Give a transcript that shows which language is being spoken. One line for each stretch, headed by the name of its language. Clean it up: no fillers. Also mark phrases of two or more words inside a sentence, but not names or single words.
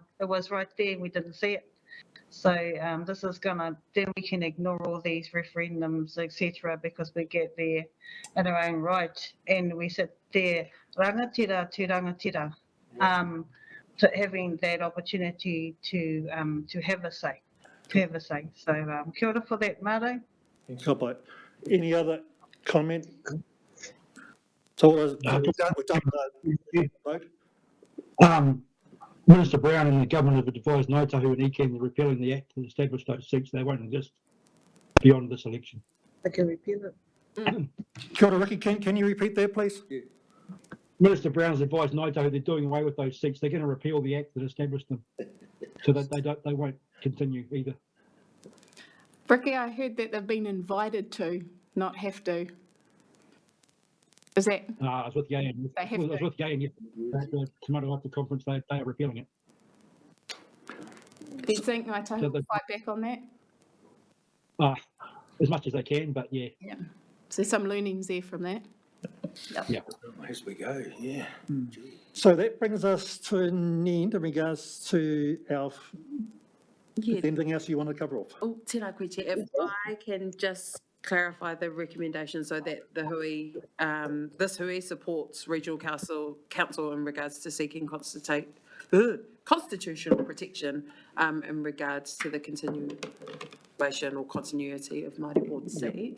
English: It was right there, we didn't see it. So this is then we can ignore all these referendums, etc., because we get there in our own right, and we sit there, rangatira to rangatira, to having that opportunity to have a say, So
Māori: kia ora
English: for that, Māori.
Māori: Ka pai.
English: Any other comment? So we're done with the vote. Minister Brown and the government have advised Ngāi Tahu and ECAN are repealing the act to establish those seats. They won't exist beyond this election. I can repeat it.
Māori: Kia ora, Ricky,
English: can you repeat that, please? Yeah. Minister Brown has advised Ngāi Tahu they're doing away with those seats. They're going to repeal the act that established them, so that they won't continue either. Ricky, I heard that they've been invited to, not have to. Is that? I was with Yayan. They have I was with Yayan at the Tomorrow After Conference. They are repealing it. Do you think Ngāi Tahu will fight back on that? As much as they can, but yeah. Yeah. So some learnings there from that. Yeah. As we go, yeah. So that brings us to an end in regards to our, anything else you want to cover off?
Māori: Oh, tēnā koe,
English: Chair. If I can just clarify the recommendation so that the hui, this hui supports Regional Council in regards to seeking constitutional protection in regards to the continuation or continuity of Māori board seats.